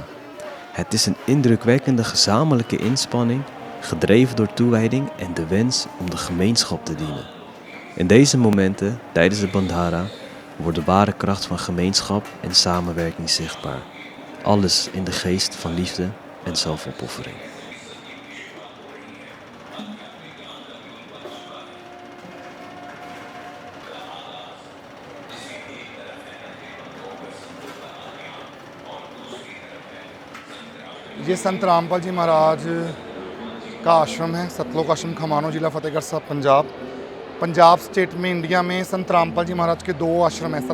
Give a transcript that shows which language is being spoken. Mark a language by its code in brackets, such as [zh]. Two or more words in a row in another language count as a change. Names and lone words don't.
[nl] Het is een indrukwekkende gezamenlijke inspanning, gedreven door toewijding en de wens om de gemeenschap te dienen. In deze momenten, tijdens de Bandhara, wordt de ware kracht van gemeenschap en samenwerking zichtbaar. Alles in de geest van liefde en zelfopoffering. [hi] ये संत रामपाल जी महाराज का आश्रम है, सतलोक आश्रम खमानो, जिला फतेहगढ़ साहब, पंजाब स्टेट में, इंडिया में संत रामपाल जी महाराज के 2 आश्रम हैं।